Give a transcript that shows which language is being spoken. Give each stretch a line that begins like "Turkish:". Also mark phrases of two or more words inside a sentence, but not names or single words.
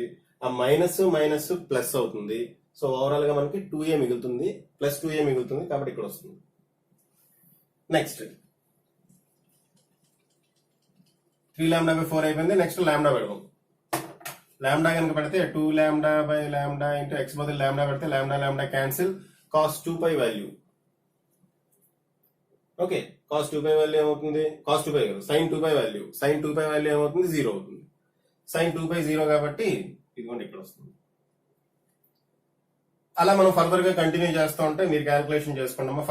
Telugu: ఆ మైనస్ ప్లస్ అవుతుంది.
English: so overall
Telugu: గా మనకి 2a మిగులుతుంది, +2a మిగులుతుంది, కాబట్టి ఇక్కడ వస్తుంది. నెక్స్ట్ 3λ/4 అయిపోయింది. నెక్స్ట్ λ పెడదాం. λ కనుక పెడితే 2λ/λ into x బదులు λ పెడితే λ క్యాన్సిల్,
English: cos 2π value.
Telugu: ఓకే,
English: cos 2π value
Telugu: ఏమవుతుంది? cos 2π కాదు,
English: sin 2π value. sin 2π value
Telugu: ఏమవుతుంది? 0 అవుతుంది. sin 2π 0 కాబట్టి ఇదిగోండి ఇక్కడ వస్తుంది. అలా మనం ఫర్దర్ గా కంటిన్యూ చేస్తూ ఉంటే మీరు క్యాల్కులేషన్ చేసుకోండి అమ్మా.